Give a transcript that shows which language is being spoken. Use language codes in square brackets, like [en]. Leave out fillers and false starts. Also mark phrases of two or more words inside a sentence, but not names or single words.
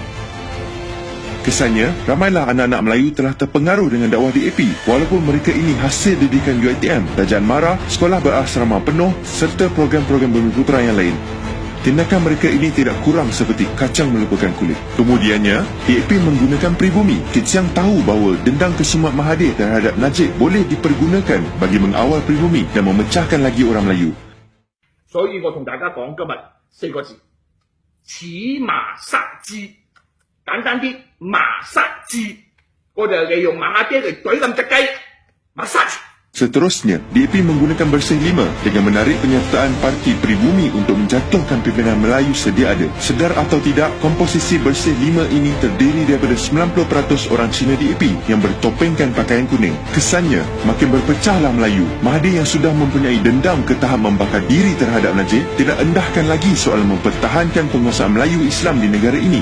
[ms] Kesannya, ramailah anak-anak Melayu telah terpengaruh dengan dakwah DAP, walaupun mereka ini hasil didikan UiTM, Kerajaan Mara, sekolah berasrama penuh serta program-program Bumiputera yang lain. Tindakan mereka ini tidak kurang seperti kacang melupakan kulit. Kemudiannya, DAP menggunakan pribumi. Kit Siang tahu bahawa dendam kesumat Mahathir terhadap Najib boleh dipergunakan bagi mengawal pribumi dan memecahkan lagi orang Melayu. [yue] 所以我同大家講今日四個字：此麻殺之。簡單啲，麻殺之。我哋利用馬哈爹嚟懟冧隻雞，麻殺。 [ms] Seterusnya, DAP menggunakan Bersih 5 dengan menarik penyertaan parti pribumi untuk menjatuhkan pimpinan Melayu sedia ada. Sedar atau tidak, komposisi Bersih 5 ini terdiri daripada 90% orang Cina DAP yang bertopengkan pakaian kuning. Kesannya, makin berpecahlah Melayu. Mahathir yang sudah mempunyai dendam ke tahap membakar diri terhadap Najib tidak endahkan lagi soal mempertahankan penguasaan Melayu Islam di negara ini.